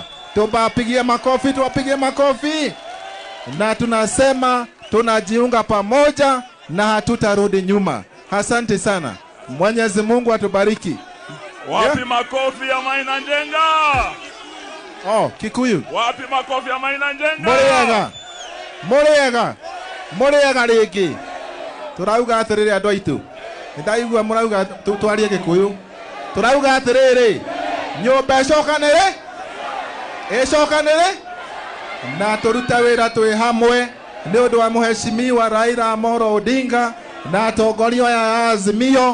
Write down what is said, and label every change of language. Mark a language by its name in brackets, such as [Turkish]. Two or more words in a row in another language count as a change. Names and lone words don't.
[Swahili] Tuwapigie makofi. Na tunasema tunajiunga pamoja na hatutarudi nyuma. Asante sana. Mwenyezi Mungu atubariki. Wapi makofi ya Maina Njenga? Kikuyu. Wapi makofi ya Maina Njenga? [Kikuyu] Murega rĩngĩ. Turauga atĩrĩrĩ andũ aitũ. Nĩndaigua mũrauga twarie Gĩkũyũ. Turauga atĩrĩrĩ, nyũmba ĩcokanĩre na tũrute wĩra twĩ hamwe nĩ ũndũ wa Mheshimiwa Raila Amolo Odinga na atongoria ya Azimio.